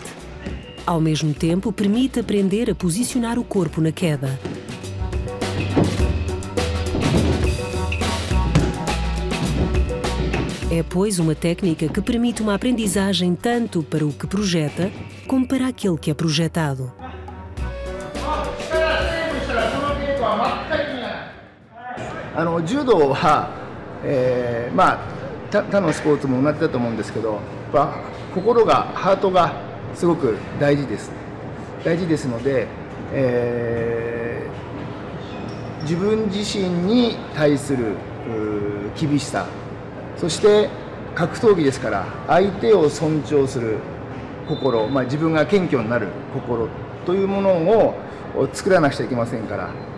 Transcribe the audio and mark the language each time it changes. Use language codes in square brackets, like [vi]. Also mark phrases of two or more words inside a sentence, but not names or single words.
[pt] Ao mesmo tempo, permite aprender a posicionar o corpo na queda. É, pois, uma técnica que permite uma aprendizagem tanto para o que projeta, como para aquele que é projetado. [ja] 柔道は、他のスポーツも同じだと思うんですけど、心が、ハートがすごく大事です。大事ですので、自分自身に対する厳しさ、そして格闘技ですから相手を尊重する心、自分が謙虚になる心というものを作らなくちゃいけませんから。